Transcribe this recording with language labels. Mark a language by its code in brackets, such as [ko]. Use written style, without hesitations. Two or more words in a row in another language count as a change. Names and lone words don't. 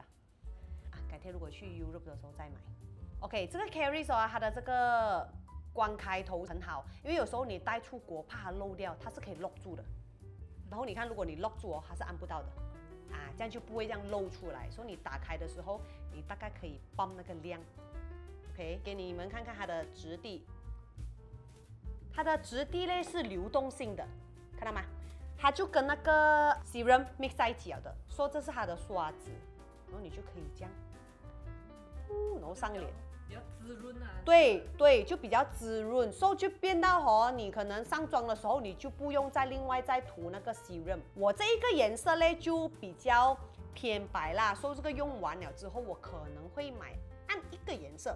[zh] 改天如果去 Europe 的時候再買。OK， 這個 Caris 啊，它的這個关開頭很好，因為有時候你帶出國怕它漏掉，它是可以 lock 住的。然後你看，如果你 lock 住哦，它是按不到的。这样就不会這樣漏出來，所以你打開的時候，你大概可以泵那個量。OK， 給你們看看它的質地，它的質地呢是流動性的，看到嗎？它就跟那個 [en] serum mix [zh] 在一起了的，說這是它的刷子，然後你就可以這樣，然後上臉。比較滋潤啊。對，就比較滋潤，所以就變到你可能上妝的時候，你就不用再另外再塗那個 serum。我這一個顏色呢就比較偏白啦，所以這個用完了之後，我可能會買按一個顏色。